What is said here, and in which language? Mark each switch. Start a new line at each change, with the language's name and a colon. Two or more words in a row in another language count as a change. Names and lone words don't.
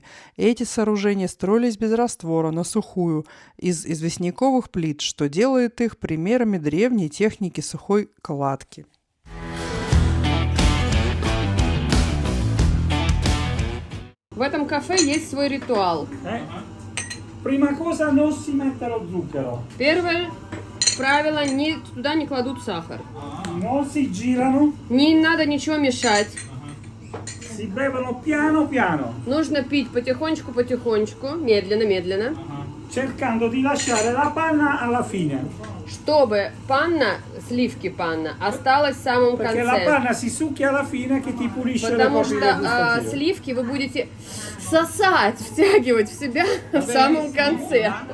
Russian: Эти сооружения строились без раствора, на сухую, из известняковых плит, что делает их примерами древней техники сухой кладки. В этом кафе есть свой ритуал.
Italian: Prima cosa non si mette lo zucchero.
Russian: Первое правило, туда не кладут сахар.
Italian: Non si girano.
Russian: Не надо ничего мешать.
Italian: Si bevono piano piano.
Russian: Нужно пить потихонечку, медленно,
Italian: Cercando di lasciare la panna alla fine.
Russian: чтобы сливки панна, осталась в самом
Italian: Perché la
Russian: конце.
Italian: panna si succhia alla fine che ti pulisce le
Russian: Потому
Italian: cose
Russian: что
Italian: gustative.
Russian: сливки вы будете сосать, втягивать в себя в самом конце.